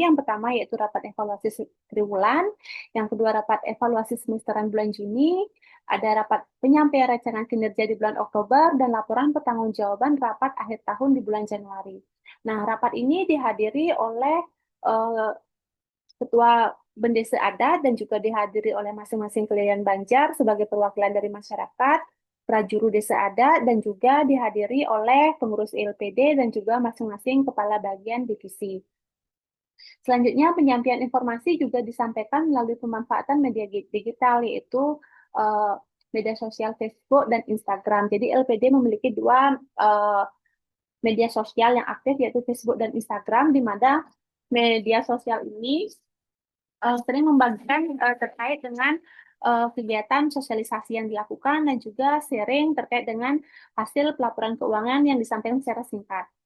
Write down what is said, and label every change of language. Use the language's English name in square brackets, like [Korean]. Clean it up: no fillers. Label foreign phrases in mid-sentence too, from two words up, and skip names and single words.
[Indonesian] Yang pertama yaitu rapat evaluasi triwulan, yang kedua rapat evaluasi semesteran bulan Juni, ada rapat penyampaian rancangan kinerja di bulan Oktober, dan laporan pertanggungjawaban rapat akhir tahun di bulan Januari. Nah, rapat ini dihadiri oleh eh, ketua Bendesa adat dan juga dihadiri oleh masing-masing kelurahan Banjar sebagai perwakilan dari masyarakat, prajuru desa adat, dan juga dihadiri oleh pengurus LPD dan juga masing-masing kepala bagian divisi. Selanjutnya, penyampaian informasi juga disampaikan melalui pemanfaatan media digital, yaitu media sosial Facebook dan Instagram. Jadi LPD memiliki dua media sosial yang aktif, yaitu Facebook dan Instagram, di mana media sosial ini sering membagikan terkait dengan kegiatan sosialisasi yang dilakukan dan juga sharing terkait dengan hasil pelaporan keuangan yang disampaikan secara singkat.